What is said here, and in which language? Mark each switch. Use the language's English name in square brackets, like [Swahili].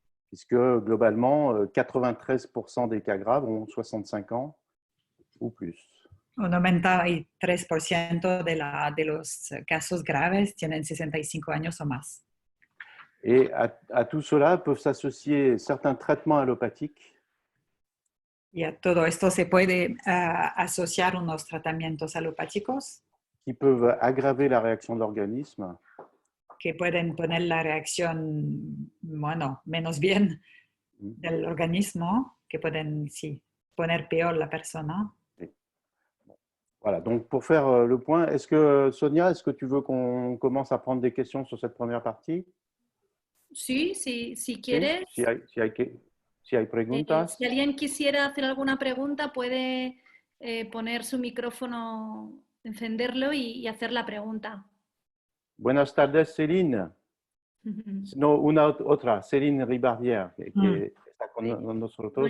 [French] Puisque globalement, 93% des cas graves ont 65 ans ou plus. [Spanish] Un 93% de los casos graves tienen 65 años o más. [French] Et à tout cela peuvent s'associer certains traitements allopathiques. [Spanish] Y a todo esto se puede asociar unos tratamientos alopáticos [French] qui peuvent aggraver la réaction de l'organisme. [Spanish] Que pueden poner la reacción, bueno, menos bien del organismo, que pueden, sí, poner peor la persona. [French] Voilà, donc pour faire le point, Sonia, est-ce que tu veux qu'on commence à prendre des questions sur cette première partie? [Spanish] Sí, si quieres. Si hay preguntas. Si alguien quisiera hacer alguna pregunta, puede poner su micrófono, encenderlo y hacer la pregunta. Buenas tardes, Céline. No, una otra, Céline Ribardière, que está con nosotros.